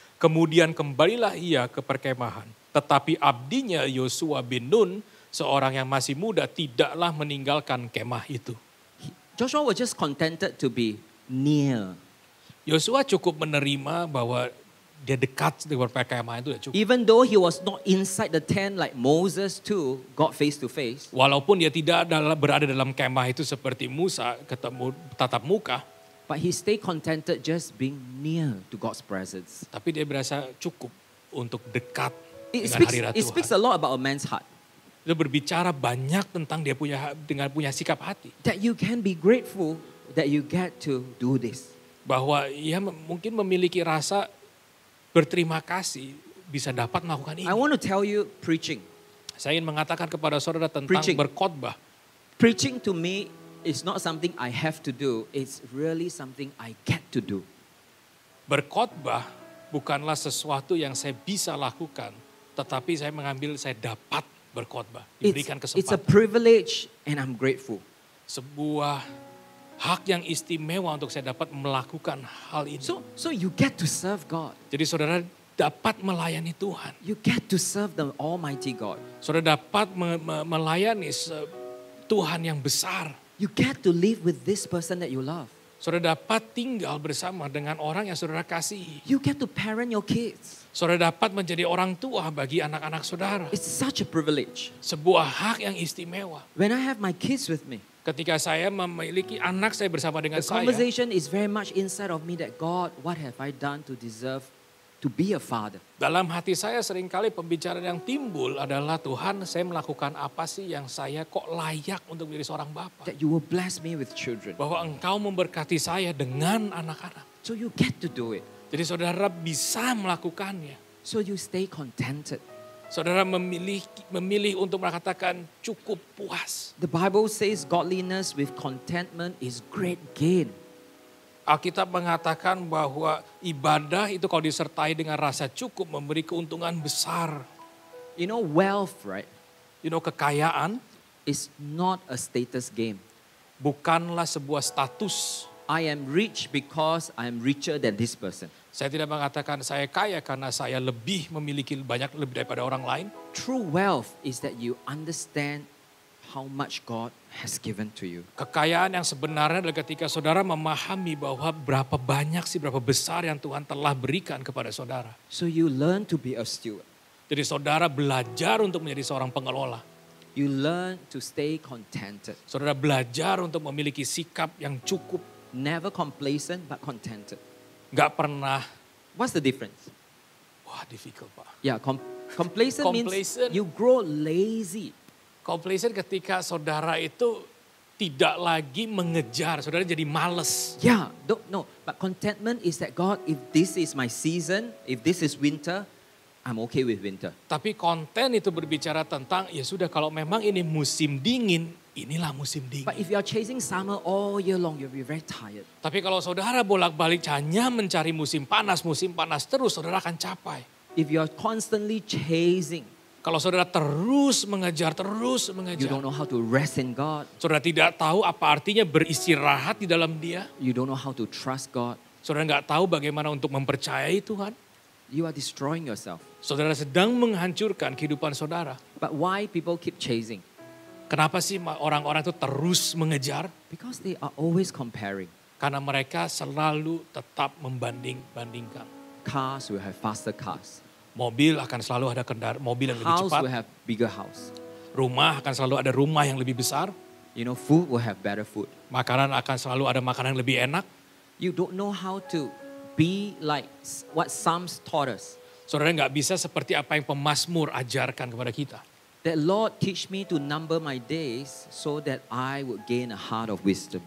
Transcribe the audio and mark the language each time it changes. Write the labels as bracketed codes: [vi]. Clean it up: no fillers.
[id] Kemudian kembalilah ia ke perkemahan. Tetapi abdinya Yosua bin Nun, seorang yang masih muda, tidaklah meninggalkan kemah itu. [en] Joshua was just contented to be near. [id] Yosua cukup menerima bahwa dia dekat dengan perkemahan itu sudah cukup. [en] Even though he was not inside the tent like Moses too, got face to face. [id] Walaupun dia tidak berada dalam kemah itu seperti Musa, ketemu tatap muka. [en] But he stayed contented just being near to God's presence. [id] Tapi dia berasa cukup untuk dekat [en] It [id] dengan hadirat [en] speaks [id] Tuhan. [en] a lot about a man's heart. [id] Itu berbicara banyak tentang dia punya sikap hati. [en] That you can be grateful that you get to do this. [id] Bahwa ia mungkin memiliki rasa berterima kasih bisa dapat melakukan ini. [en] I want to tell you preaching. [id] Saya ingin mengatakan kepada saudara tentang [en] Preaching. [id] berkhotbah. [en] Preaching to me is not something I have to do. It's really something I get to do. [id] Berkhotbah bukanlah sesuatu yang saya bisa lakukan, tetapi saya dapat berkhotbah, diberikan [en] It's a [id] kesempatan. [en] privilege and I'm grateful. [id] Sebuah hak yang istimewa untuk saya dapat melakukan hal ini. [en] So you get to serve God. [id] Jadi saudara dapat melayani Tuhan. [en] You get to serve the Almighty God. [id] Saudara dapat melayani Tuhan yang besar. [en] You get to live with this person that you love. [id] Saudara dapat tinggal bersama dengan orang yang saudara kasihi. [en] You get to parent your kids. [id] Saudara dapat menjadi orang tua bagi anak-anak saudara. [en] It's such a privilege. [id] Sebuah hak yang istimewa. [en] When I have my kids with me, [id] Ketika saya memiliki anak saya bersama dengan [en] the [id] saya, [en] conversation is very much inside of me that God, what have I done to deserve to be a father? [id] dalam hati saya seringkali pembicaraan yang timbul adalah, Tuhan, saya melakukan apa sih yang saya kok layak untuk menjadi seorang bapak? [en] That you will bless me with children. [id] Bahwa Engkau memberkati saya dengan anak-anak. [en] So you get to do it. [id] Jadi saudara bisa melakukannya. [en] So you stay contented. [id] Saudara memilih untuk mengatakan cukup puas. [en] The Bible says godliness with contentment is great gain. [id] Alkitab mengatakan bahwa ibadah itu kalau disertai dengan rasa cukup memberi keuntungan besar. [en] You know, wealth, right, [id] Kekayaan [en] is not a status game. [id] bukanlah sebuah status. [en] I am rich because I am richer than this person. [id] Saya tidak mengatakan saya kaya karena saya memiliki lebih daripada orang lain. [en] True wealth is that you understand how much God has given to you. [id] Kekayaan yang sebenarnya adalah ketika saudara memahami bahwa berapa besar yang Tuhan telah berikan kepada saudara. [en] So you learn to be a steward. [id] Jadi saudara belajar untuk menjadi seorang pengelola. [en] You learn to stay contented. [id] Saudara belajar untuk memiliki sikap yang cukup. [en] Never complacent but contented. [id] Gak pernah, [en] What's the difference? [id] wah [en] difficult [id] Pak. [en] Yeah, complacent means Complacent. you grow lazy. [id] Complacent ketika saudara itu tidak lagi mengejar, saudara jadi males. [en] Yeah, no. But contentment is that God, if this is my season, if this is winter, I'm okay with winter. [id] Tapi konten itu berbicara tentang, ya sudah kalau memang ini musim dingin, inilah musim dingin. [en] But if you are chasing summer all year long, you'll be very tired. [id] Tapi kalau saudara bolak-balik hanya mencari musim panas terus, saudara akan capai. [en] If you are constantly chasing, [id] Kalau saudara terus mengejar, [en] you don't know how to rest in God. [id] saudara tidak tahu apa artinya beristirahat di dalam Dia. [en] You don't know how to trust God. [id] Saudara nggak tahu bagaimana untuk mempercayai Tuhan. [en] You are destroying yourself. [id] Saudara sedang menghancurkan kehidupan saudara. [en] But why people keep chasing? [id] Kenapa sih orang-orang itu terus mengejar? [en] Because they are always comparing. [id] Karena mereka selalu tetap membanding-bandingkan. [en] Cars will have faster cars. [id] Mobil akan selalu ada mobil yang lebih [en] House [id] cepat. [en] will have bigger house. [id] Rumah akan selalu ada rumah yang lebih besar. [en] You know, food will have better food. [id] Makanan akan selalu ada makanan yang lebih enak. [en] You don't know how to be like what Psalms taught us. [id] Saudara nggak bisa seperti apa yang pemazmur ajarkan kepada kita. [en] That Lord teach me to number my days so that I would gain a heart of wisdom.